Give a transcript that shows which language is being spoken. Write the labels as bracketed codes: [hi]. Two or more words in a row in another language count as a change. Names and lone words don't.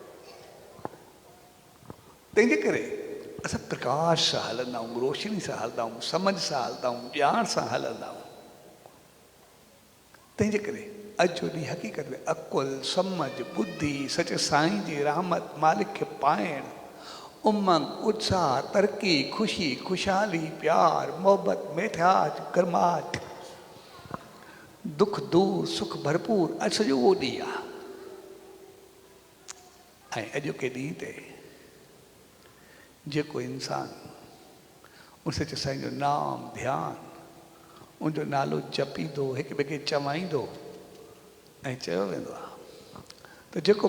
[sd] तंहिंजे करे असां प्रकाश सां हलंदा आहियूं, रोशनी सां हलंदा आहियूं, सम्झ सां हलंदा आहियूं, ॼाण सां हलंदा आहियूं। तंहिंजे करे अॼु जो ॾींहुं हक़ीक़त में अकुल, सम्झ, बुद्धि, सच साईं जी रहमत, मालिक खे पाइण, उमंग, उत्साह, तरक़ी, ख़ुशी, ख़ुशहाली, प्यार, मोहबत, मिठास, गर्माहट, दुख दूर, सुख भरपूर, अॼु सॼो उहो ॾींहुं आहे। ऐं अॼोके ॾींहं ते जेको इंसानु उन सच साईं जो नाम ध्यानु, उनजो नालो जपींदो, हिक ॿिए खे चवाईंदो, ऐं चयो वेंदो आहे त जेको